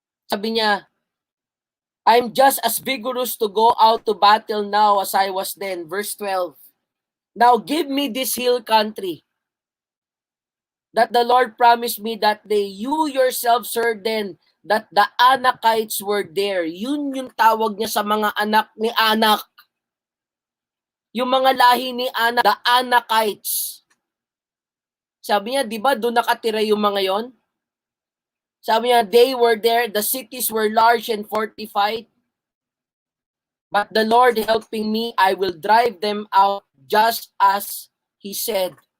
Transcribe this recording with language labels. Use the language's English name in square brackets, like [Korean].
[Filipino] Sabi niya, [English] I'm just as vigorous to go out to battle now as I was then. Verse 12. Now give me this hill country that the Lord promised me that day. You yourselves heard then that the Anakites were there. [Filipino] Yun yung tawag niya sa mga anak ni Anak. Yung mga lahi ni Anak, [English] the Anakites. [Filipino] Sabi niya, di ba doon nakatira yung mga yon? Sabi niya, [English] they were there, the cities were large and fortified. But the Lord helping me, I will drive them out just as He said.